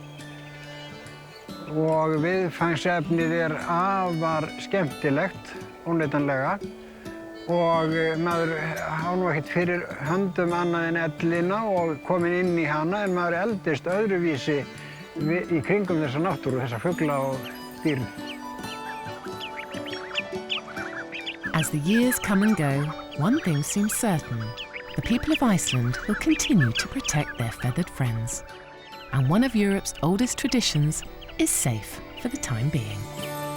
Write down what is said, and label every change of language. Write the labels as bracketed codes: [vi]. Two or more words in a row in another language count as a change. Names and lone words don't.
[is] og viðfangsefnið afar skemmtilegt, óneitanlega, og maður á nú ekkert fyrir höndum annað en ellina og komin inn í hana, en maður eldist öðruvísi í kringum þessa náttúru, þessa fugla og dýr. [en] As the years come and go, one thing seems certain. The people of Iceland will continue to protect their feathered friends. And one of Europe's oldest traditions is safe for the time being.